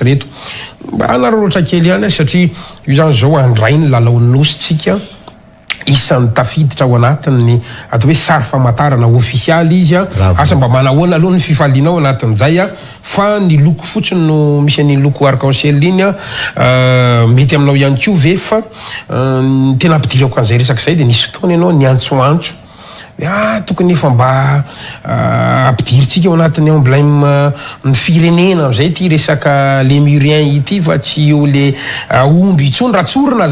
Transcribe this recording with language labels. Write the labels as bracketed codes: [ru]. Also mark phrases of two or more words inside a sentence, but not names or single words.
[mg] reto mba anaroloatra kely ihany satria io zany zao andray ny lalaon'ny nositsika isan'ny tafiditra ao anatin'ny atao hoe sary famantarana ofisialy izy a asa mba manahoana aloha ny fifaliana ao anatin'izay a fa ny loko fotsiny no misy ny loko arc-en-ciel iny a mety aminao ihany ko ve fa tena ampidirako an'izay resaka zay de nisy fotoana ianao niantsoantso tokony efa mba ampidiritsika ao anatin'ny emblème ny firenena am'izay ty resaka lémurien ity fa tsy eo le omby itsony ratsorina